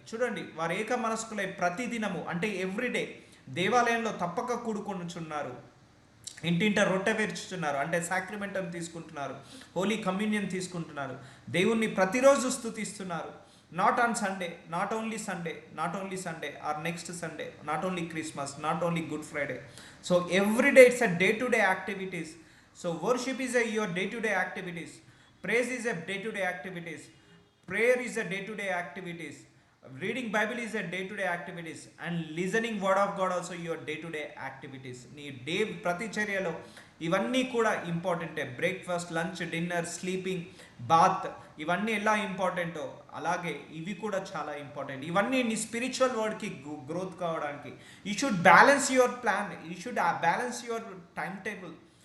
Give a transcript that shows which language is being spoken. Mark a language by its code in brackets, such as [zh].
[te] చూడండి, వారు ఏక మనస్కులై ప్రతిదినము అంటే ఎవ్రీడే దేవాలయంలో తప్పక కూడుకొనుచున్నారు, ఇంటింట రొట్టె విరుచుచున్నారు అంటే సాక్రిమెంట్ అని తీసుకుంటున్నారు, హోలీ కమ్యూనియన్ తీసుకుంటున్నారు, దేవుణ్ణి ప్రతిరోజు స్తుతిస్తున్నారు. [en] Not on Sunday, not only Sunday or next Sunday, not only Christmas, not only good Friday. So every day it's a day to day activities. So worship is a your day to day activities, praise is a day to day activities, prayer is a day to day activities, reading bible is a day to day activities, and listening word of god also your day to day activities. [te] నీ day ప్రతిచర్యలో ఇవన్నీ కూడా ఇంపార్టెంటే. Breakfast, lunch, dinner, sleeping, bath, ఇవన్నీ ఎలా ఇంపార్టెంటో అలాగే ఇవి కూడా చాలా ఇంపార్టెంట్. ఇవన్నీ నీ స్పిరిచువల్ వర్డ్కి గ్రోత్ కావడానికి [en] You should balance your plan, you should balance your time table.